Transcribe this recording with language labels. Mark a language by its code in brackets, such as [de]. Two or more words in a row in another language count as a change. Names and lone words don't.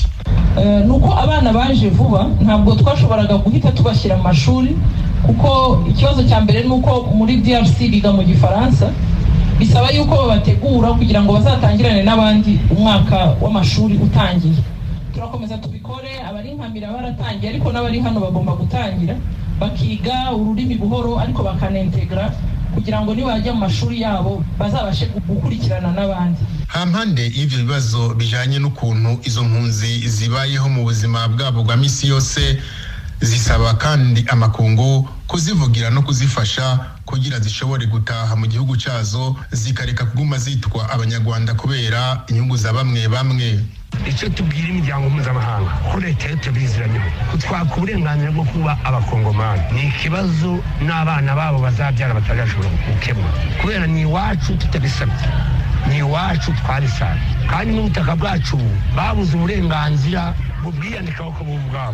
[rw] Nuko abana baje vuba ntabwo twashoboraga guhita tubashyira mu mashuri kuko ikibazo cya mbere nuko muri DRC biga mu Gifaransa, bisaba yuko babategura kugira ngo bazatangirane n'abandi umwaka w'amashuri utangiye. Turakomeza tubikore, abari nkamira baratangiye ariko n'abari hano bagomba gutangira bakiga ururimi buhoro ariko bakanentegra kugira ngo nibajya mu mashuri yabo bazabashe gukurikirana n'abandi. [rn] Hampande y'ivyo bibazo bijanye n'ukuntu izo mpunzi zibayeho mu buzima bwabo bwa misi yose, zisaba kandi amakungu kuzivugira no kuzifasha kugira zishobore gutaha mu gihugu cyazo zikareka kuguma zitwa abanyarwanda kubera inyungu za bamwe bamwe. [rw] Icyo tubwira imiryango mpuzamahanga ko leta tubiziranye kutwaka uburenganzira bwo kuba abakongomani ni ikibazo n'abana babo bazabyara batarashobora gukemura kubera ni iwacu tutabisabye, ni iwacu twarisabye kandi n'ubutaka bwacu babuze uburenganzira bwiyandikaho ko bubwabo.